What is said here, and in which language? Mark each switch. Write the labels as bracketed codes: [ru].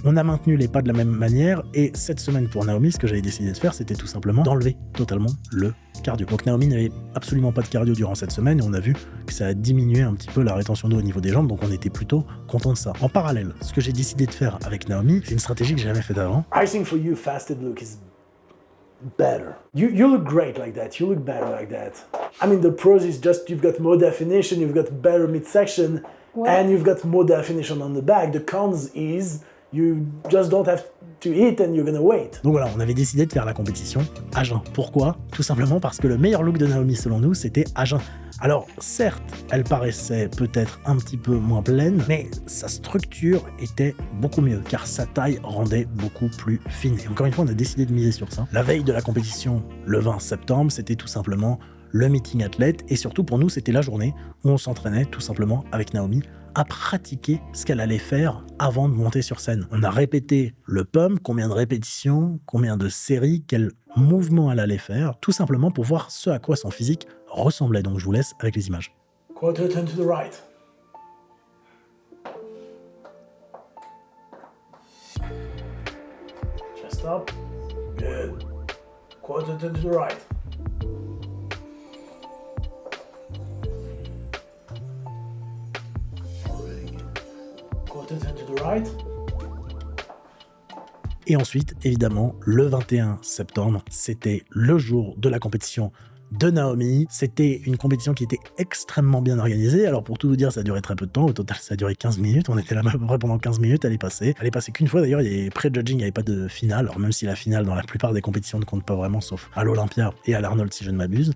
[fr] On a maintenu les pas de la même manière et cette semaine pour Naomi, ce que j'avais décidé de faire, c'était tout simplement d'enlever totalement le cardio. Donc Naomi n'avait absolument pas de cardio durant cette semaine et on a vu que ça a diminué un petit peu la rétention d'eau au niveau des jambes, donc on était plutôt content de ça. En parallèle, ce que j'ai décidé de faire avec Naomi, c'est une stratégie que j'ai jamais faite avant. [en] I think for you, fasted look is better. You look great like that. You look better like that. I mean, the pros is just you've got more definition, you've got better midsection, and you've got more definition on the back. The cons is you just don't have to eat and you're gonna wait. [fr] Donc voilà, on avait décidé de faire la compétition à jeun. Pourquoi? Tout simplement parce que le meilleur look de Naomi, selon nous, c'était à jeun. Alors, certes, elle paraissait peut-être un petit peu moins pleine, mais sa structure était beaucoup mieux, car sa taille rendait beaucoup plus fine. Et encore une fois, on a décidé de miser sur ça. La veille de la compétition, le 20 septembre, c'était tout simplement le meeting athlète, et surtout pour nous, c'était la journée où on s'entraînait tout simplement avec Naomi à pratiquer ce qu'elle allait faire avant de monter sur scène. On a répété le pump, combien de répétitions, combien de séries, quel mouvement elle allait faire, tout simplement pour voir ce à quoi son physique ressemblait. Donc je vous laisse avec les images. [en] Quarter turn to the right. Chest up. Good. Quarter turn to the right. Quarter turn to the right. [fr] Et ensuite, évidemment, le 21 septembre, c'était le jour de la compétition de Naomi. C'était une compétition qui était extrêmement bien organisée. Alors pour tout vous dire, ça a duré très peu de temps. Au total, ça a duré 15 minutes. On était là à peu près pendant 15 minutes. Elle est passée qu'une fois. D'ailleurs, il y avait pré-judging, il n'y avait pas de finale. Alors même si la finale, dans la plupart des compétitions, ne compte pas vraiment, sauf à l'Olympia et à l'Arnold, si je ne m'abuse.